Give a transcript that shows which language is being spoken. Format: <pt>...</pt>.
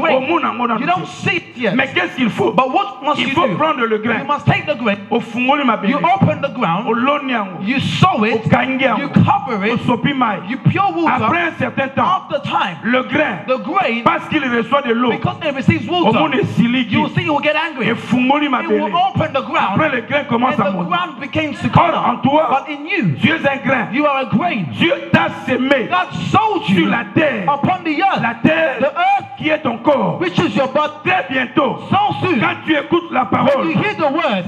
<fr>grain, monde en</fr> <en>you don't see it yet.</en> <fr>Mais qu'est-ce qu'il faut?</fr> <en>But what must</en> <fr>Il</fr> <en>you</en> <fr>faut</fr> <en>do?</en> <fr>prendre le</fr> <en>You</en> <fr>grain</fr> <en>must take the grain You open the ground. You sow it. You cover it. You pure water. After time,</en> <fr>le grain,</fr> <en>the grain,</en> <fr>parce qu'il reçoit de l'eau,</fr> <en>because it receives water, you will see it will get angry. It will open the ground.</en> <fr>Après, le grain commence</fr> <en>and</en> <fr>à</fr> <en>the</en> <fr>monter.</fr> <en>ground begins to come</en> <fr>En toi,</fr> <en>but in you,</en> <fr>tu es un grain.</fr> <en>You are a grain.</en> <fr>Dieu t'a sémé</fr> <en>God sowed you</en> <fr>sur la terre.</fr> <en>Upon the earth.</en> <fr>La terre,</fr> <en>the earth,</en> <fr>qui est ton corps.</fr> <en>Which is your body.</en> <fr>Très bientôt,</fr> <en>so soon,</en> <fr>quand tu écoutes la parole,</fr> <en>when you hear the word,</en>